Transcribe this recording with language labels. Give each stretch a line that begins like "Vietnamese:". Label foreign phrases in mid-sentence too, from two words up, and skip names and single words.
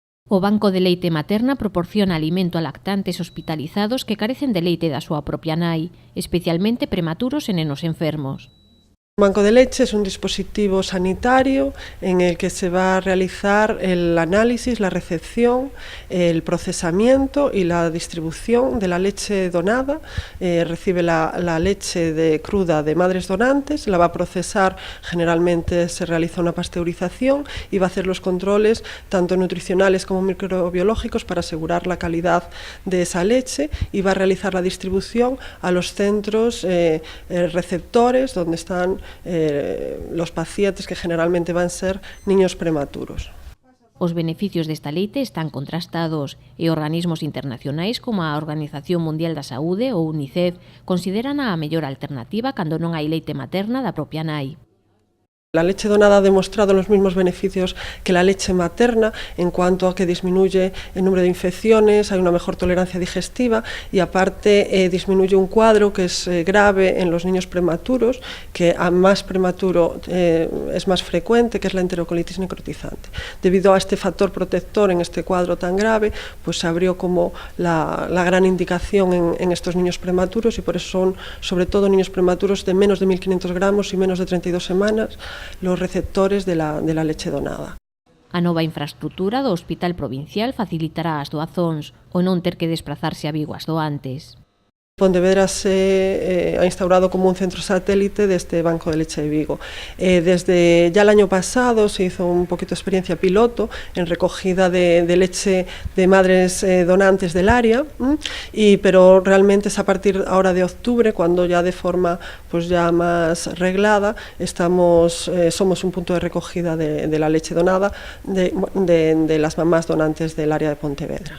Galician: O Banco de Leite Materna proporciona alimento a lactantes hospitalizados que carecen de leite da súa propia nai, especialmente prematuros e nenos enfermos.
Spanish: El banco de leche es un dispositivo sanitario en el que se va a realizar el análisis, la recepción, el procesamiento y la distribución de la leche donada. Recibe la leche cruda de madres donantes, la va a procesar, generalmente se realiza una pasteurización y va a hacer los controles tanto nutricionales como microbiológicos para asegurar la calidad de esa leche y va a realizar la distribución a los centros receptores donde están los pacientes, que generalmente van a ser niños prematuros.
Galician: Os beneficios desta leite están contrastados e organismos internacionais como a Organización Mundial da Saúde ou UNICEF consideran a mellor alternativa cando non hai leite materna da propia nai.
Spanish: La leche donada ha demostrado los mismos beneficios que la leche materna en cuanto a que disminuye el número de infecciones, hay una mejor tolerancia digestiva y aparte disminuye un cuadro que es grave en los niños prematuros, que a más prematuro es más frecuente, que es la enterocolitis necrotizante. Debido a este factor protector en este cuadro tan grave, pues se abrió como la gran indicación en estos niños prematuros y por eso son sobre todo niños prematuros de menos de 1.500 gramos y menos de 32 semanas los receptores de la leche donada.
Galician: A nova infraestructura do Hospital Provincial facilitará as doazóns o non ter que desplazarse a Vigo as doantes.
Spanish: Pontevedra se ha instaurado como un centro satélite de este Banco de Leche de Vigo. Desde ya el año pasado se hizo un poquito de experiencia piloto en recogida de leche de madres donantes del área, pero realmente es a partir ahora de octubre cuando ya de forma pues ya más reglada somos un punto de recogida de la leche donada de las mamás donantes del área de Pontevedra.